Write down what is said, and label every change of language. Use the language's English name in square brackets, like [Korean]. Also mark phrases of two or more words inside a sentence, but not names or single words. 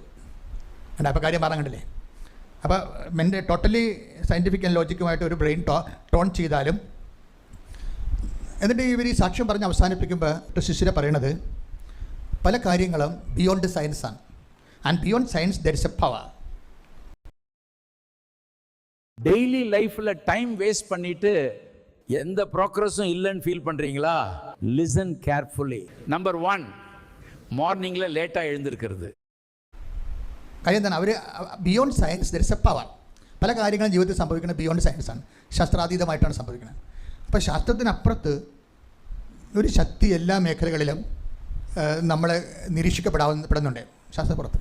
[Malayalam] എൻ്റെ അപ്പോൾ കാര്യം പറയാൻ കണ്ടില്ലേ? അപ്പോൾ എൻ്റെ [English] totally scientific and [Malayalam] ലോജിക്കുമായിട്ട് ഒരു [English] brain tone [Malayalam] ചെയ്താലും എന്നിട്ട് ഇവർ ഈ സാക്ഷ്യം പറഞ്ഞ് അവസാനിപ്പിക്കുമ്പോൾ ശിശുര പറയണത് പല കാര്യങ്ങളും [English] beyond science [Malayalam] ആണ്. [English] and beyond science there is a power. daily life time waste [Tamil] பண்ணிட்டு எந்த ப்ரோக்ரஸும் இல்லைன்னு ஃபீல் பண்றீங்களா? [English] listen carefully. [Tamil] நம்பர் 1, [English] morning late [Tamil] எழுந்திருக்கிறது. [Malayalam] കാര്യം എന്താണ്? അവർ [English] beyond science there is a power. [Malayalam] പല കാര്യങ്ങളും ജീവിതത്തിൽ സംഭവിക്കുന്നത് [English] beyond science [Malayalam] ആണ്, ശാസ്ത്രാതീതമായിട്ടാണ് സംഭവിക്കുന്നത്. അപ്പോൾ ശാസ്ത്രത്തിനപ്പുറത്ത് ഒരു ശക്തി എല്ലാ മേഖലകളിലും നമ്മളെ നിരീക്ഷിക്കപ്പെടുന്നുണ്ട് ശാസ്ത്രപ്പുറത്ത്.